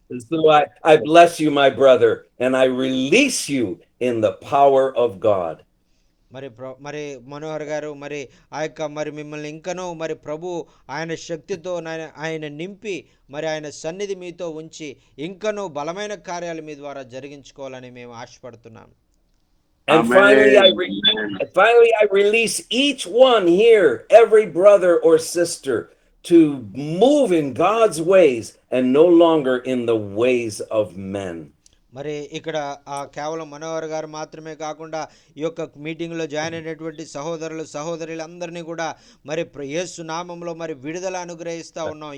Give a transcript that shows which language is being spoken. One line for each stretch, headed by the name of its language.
English: So I bless you, my brother, and I release you in the power of God.
Telugu: మరి మనోహర్ గారు మరి ఆ యొక్క మరి మిమ్మల్ని ఇంకనూ మరి ప్రభు ఆయన శక్తితో ఆయన నింపి మరి ఆయన సన్నిధి మీతో ఉంచి ఇంకనూ బలమైన కార్యాలు మీ ద్వారా జరిగించుకోవాలని మేము ఆశపడుతున్నాం.
English: And finally, I release each one here, every brother or sister, to move in God's ways and no longer in the ways of men.
Telugu: మరి ఇక్కడ కేవలం మనోహర్ గారు మాత్రమే కాకుండా ఈ యొక్క మీటింగ్లో జాయిన్ అయినటువంటి సహోదరులు సహోదరులందరినీ కూడా మరి యేసు నామంలో మరి విడుదల అనుగ్రహిస్తూ ఉన్నాం.